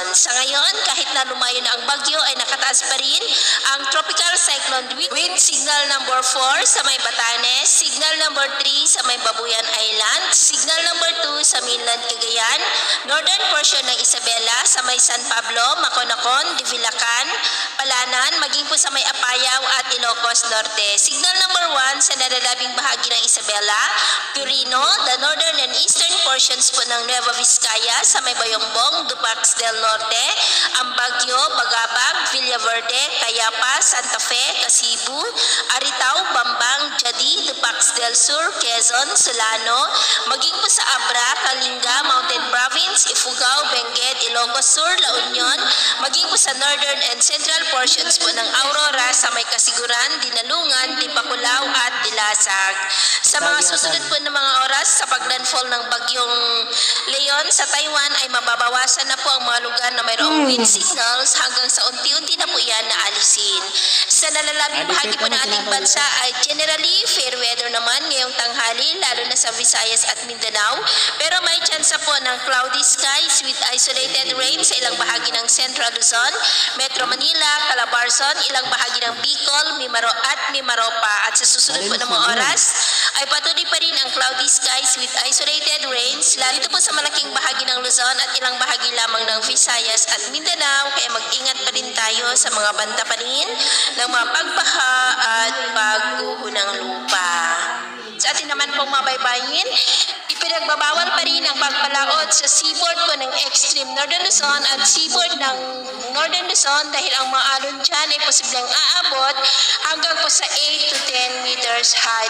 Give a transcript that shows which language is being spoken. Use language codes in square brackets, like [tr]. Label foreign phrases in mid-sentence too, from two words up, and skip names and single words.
[tl] Sa ngayon, kahit na lumayo na ang bagyo ay nakataas pa rin ang [en] tropical cyclone wind signal number 4 [tl] sa may Batanes, [en] signal number 3 [tl] sa may Babuyan Island, [en] signal number 2 [tl] sa mainland Cagayan, [en] northern portion [tl] ng Isabela sa may San Pablo, Maconacon, Divilacan, Palanan, maging po sa may Apayao at Ilocos Norte. [en] Signal number 1 [tl] sa nalalabing bahagi ng Isabela, Quirino, [en] the northern and eastern portions [tl] po ng Nueva Vizcaya sa may Bayongbong, Dupax del Norte, Ambagyo, Bagabag, Villaverde, Cayapa, Santa Fe, Casibu, Aritao, Bambang, Jadi, Dupax del Sur, Quezon, Solano, maging po sa Abra, Kalinga, Mountain Province, Ifugao, Benguet, Ilocos Sur, La Union, maging po sa [en] northern and central portions [tl] po ng Aurora sa may Kasiguran, Dinalungan, Dipapulaw at Dilasag. Sa mga susunod po ng mga oras sa paglandfall ng bagyong Leon sa Taiwan ay mababawasan na po ang mga lugar na mayroong [en] wind signals [tl] hanggang sa unti-unti na po yan na alisin. Sa nalalabing bahagi po ng ating bansa ay [en] generally fair weather [tl] naman ngayong tanghali, lalo na sa Visayas at Mindanao, pero may chance po ng [en] cloudy skies with isolated rain [tl] sa ilang bahagi ng Central Luzon, Metro Manila, Calabarzon, ilang bahagi ng Bicol, Mimaropa. At sa susunod po ng mga oras ay patuloy pa rin ang [en] cloudy skies with isolated rains [tl] lalo po sa malaking bahagi ng Luzon at ilang bahagi lamang ng Visayas at Mindanao, kaya mag-ingat pa rin tayo sa mga banta pa rin ng mga pagbaha at pagguho ng lupa. Sa atin naman pong mabaybayin, ipinagbabawal pa rin ang pagpalaot sa seaboard po ng extreme Northern Luzon at seaboard ng Northern Luzon dahil ang mga alon dyan ay posibleng aabot hanggang po sa [en] 8 to 10 meters height.